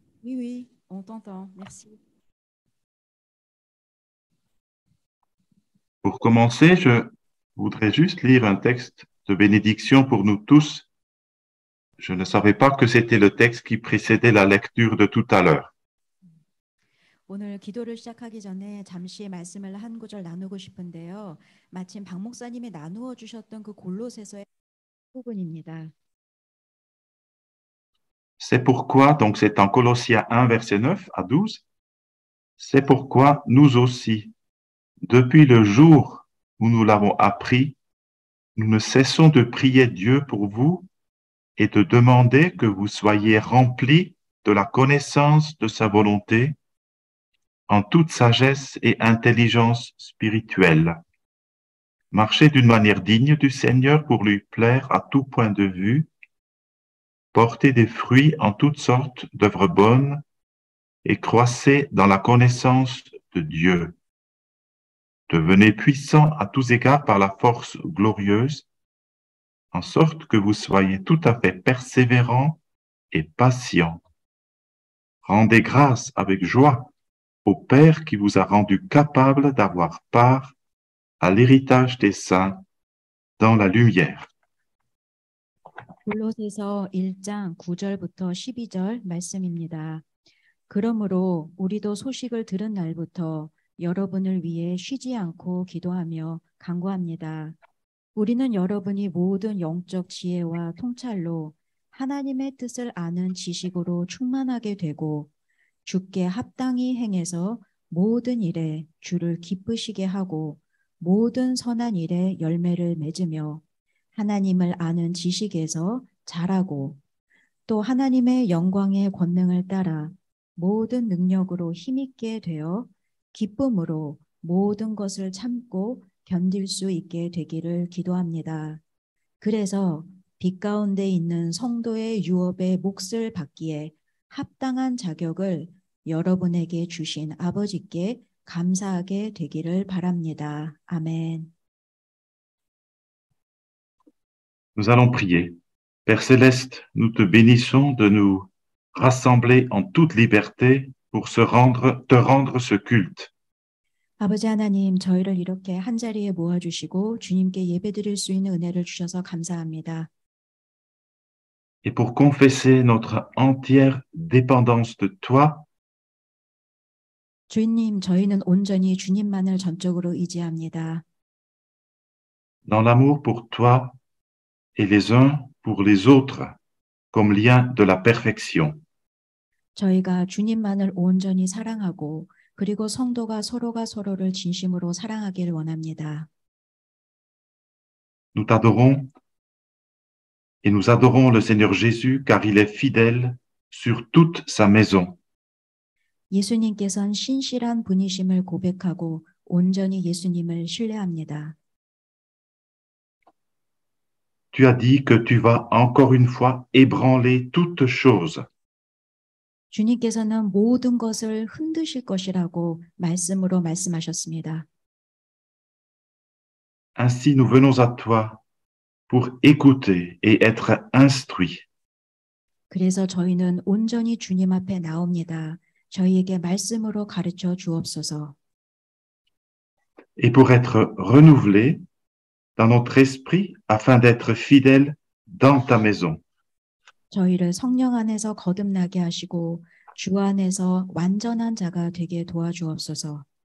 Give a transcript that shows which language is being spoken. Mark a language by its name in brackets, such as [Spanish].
[French] Oui, oui, on t'entend. Merci. Pour commencer, je voudrais juste lire un texte de bénédiction pour nous tous. Je ne savais pas que c'était le texte qui précédait la lecture de tout à l'heure. [Korean] 오늘 기도를 시작하기 전에 잠시 말씀을 한 구절 나누고 싶은데요. 마침 박 목사님이 나누어 주셨던 그 골로새서의 부분입니다. [French] C'est pourquoi, donc c'est en Colossiens 1, verset 9 à 12, c'est pourquoi nous aussi, depuis le jour où nous l'avons appris, nous ne cessons de prier Dieu pour vous et de demander que vous soyez remplis de la connaissance de sa volonté en toute sagesse et intelligence spirituelle. Marchez d'une manière digne du Seigneur pour lui plaire à tout point de vue, portez des fruits en toutes sortes d'œuvres bonnes et croissez dans la connaissance de Dieu. Devenez puissants à tous égards par la force glorieuse, en sorte que vous soyez tout à fait persévérants et patients. Rendez grâce avec joie au Père qui vous a rendu capable d'avoir part à l'héritage des saints dans la lumière. [Korean] 골로새서 1장 9절부터 12절 말씀입니다. 그러므로 우리도 소식을 들은 날부터 여러분을 위해 쉬지 않고 기도하며 간구합니다. 우리는 여러분이 모든 영적 지혜와 통찰로 하나님의 뜻을 아는 지식으로 충만하게 되고 주께 합당히 행해서 모든 일에 주를 기쁘시게 하고 모든 선한 일에 열매를 맺으며 하나님을 아는 지식에서 자라고 또 하나님의 영광의 권능을 따라 모든 능력으로 힘있게 되어 기쁨으로 모든 것을 참고 견딜 수 있게 되기를 기도합니다. 그래서 빛 가운데 있는 성도의 유업의 몫을 받기에 합당한 자격을 여러분에게 주신 아버지께 감사하게 되기를 바랍니다. 아멘. [French] Nous allons prier. Père Céleste, nous te bénissons de nous rassembler en toute liberté pour te rendre ce culte. [Korean] 아버지 하나님, 저희를 이렇게 한자리에 모아주시고 주님께 예배드릴 수 있는 은혜를 주셔서 감사합니다. [French] Et pour confesser notre entière dépendance de toi, [Korean] 주님, 저희는 온전히 주님만을 전적으로 의지합니다. [French] dans l'amour pour toi et les uns pour les autres, comme lien de la perfection. [Korean] 저희가 주님만을 온전히 사랑하고 그리고 성도가 서로가 서로를 진심으로 사랑하기를 원합니다. [French] Nous t'adorons et nous adorons le Seigneur Jésus car il est fidèle sur toute sa maison. [Korean] 예수님께서는 신실한 분이심을 고백하고 온전히 예수님을 신뢰합니다. [French] Tu as dit que tu vas encore une fois ébranler toutes choses. [Korean] 주님께서는 모든 것을 흔드실 것이라고 말씀으로 말씀하셨습니다. [French] Ainsi nous venons à toi pour écouter et être instruits. [Korean] 그래서 저희는 온전히 주님 앞에 나옵니다. 저희에게 말씀으로 가르쳐 주옵소서. [French] Et pour être renouvelés dans notre esprit afin d'être fidèles dans ta maison. [Korean] 저희를 성령 안에서 거듭나게 하시고 주 안에서 완전한 자가 되게 도와주옵소서.